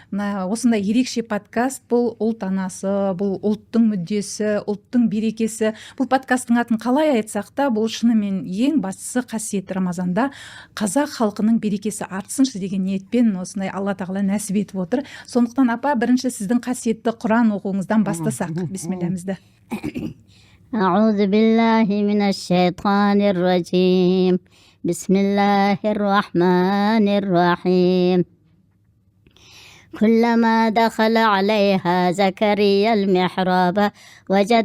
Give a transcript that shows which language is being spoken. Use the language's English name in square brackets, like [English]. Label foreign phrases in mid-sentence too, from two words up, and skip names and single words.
[Kazakh] Осындай ерекше подкаст, бұл ұлт анасы, бұл ұлттың мүддесі, ұлттың берекесі. Бұл подкасттың атын қалай айтсақ та, бұл шынымен ең бастысы қасиетті Рамазанда қазақ халқының берекесі артсыншы деген ниетпен осындай Алла тағала нәсіп етіп отыр. Сондықтан апа, бірінші сіздің қасиетті Құран оқуыңыздан бастасақ. Бисмиллахімізді. [Arabic] أعوذ بالله من الشيطان الرجيم بسم الله الرحمن الرحيم كلما دخل عليها زكريا المحراب وجد